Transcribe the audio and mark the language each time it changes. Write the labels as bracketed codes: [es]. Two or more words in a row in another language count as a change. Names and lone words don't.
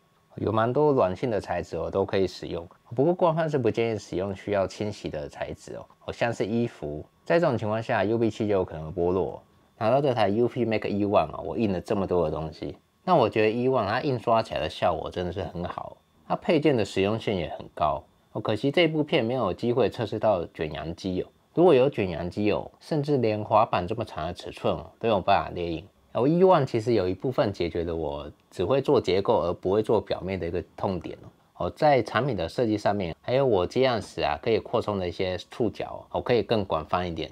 [zh] 有蠻多軟性的材質都可以使用，不過官方是不建議使用需要清洗的材質像是衣服，在這種情況下 UV 器就有可能剝落。拿到這台 UP Make E1 我印了這麼多的東西， 那我覺得E1它印刷起來的效果真的是很好，它配件的實用性也很高。可惜這部片沒有機會測試到卷揚機如果有卷揚機甚至連滑板這麼長的尺寸都有辦法列印。E1其實有一部分解決了我只會做結構而不會做表面的一個痛點在產品的設計上面，還有我接樣時可以擴充的一些觸角可以更廣泛一點。